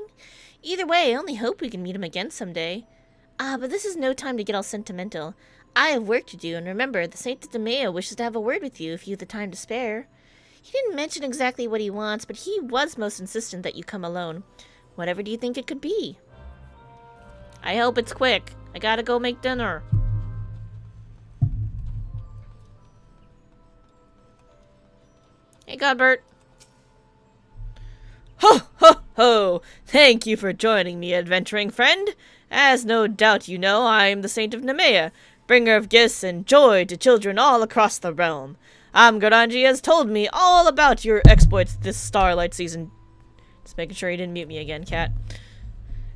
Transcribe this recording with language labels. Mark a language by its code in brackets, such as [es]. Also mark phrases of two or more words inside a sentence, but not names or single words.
[en] Either way, I only hope we can meet him again someday. But this is no time to get all sentimental. I have work to do, and remember, the Saint of Demeo wishes to have a word with you if you have the time to spare. He didn't mention exactly what he wants, but he was most insistent that you come alone. Whatever do you think it could be? I hope it's quick. I gotta go make dinner. Hey, Godbert. Ho, ho, ho! Thank you for joining me, adventuring friend. As no doubt you know, I am the Saint of Nemea, bringer of gifts and joy to children all across the realm. Amgaranji has told me all about your exploits this starlight season. Just making sure he didn't mute me again, cat.